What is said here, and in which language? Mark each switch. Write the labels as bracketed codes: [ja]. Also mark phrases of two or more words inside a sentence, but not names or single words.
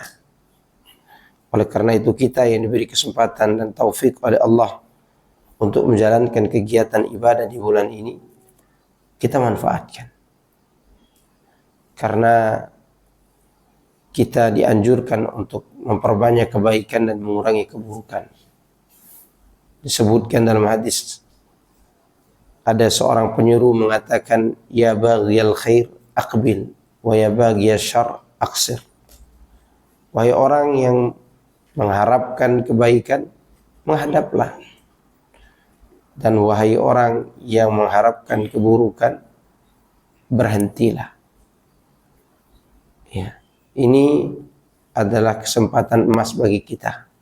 [id] Oleh karena itu kita yang diberi kesempatan dan taufik oleh Allah untuk menjalankan kegiatan ibadah di bulan ini, kita manfaatkan. Karena kita dianjurkan untuk memperbanyak kebaikan dan mengurangi keburukan. Disebutkan dalam hadis, ada seorang penyuruh mengatakan, [ar] يا باغي الخير أقبل ويا باغي الشر أقصر. [id] Wahai orang yang mengharapkan kebaikan, menghadaplah. Dan wahai orang yang mengharapkan keburukan, berhentilah. Ya, ini adalah kesempatan emas bagi kita.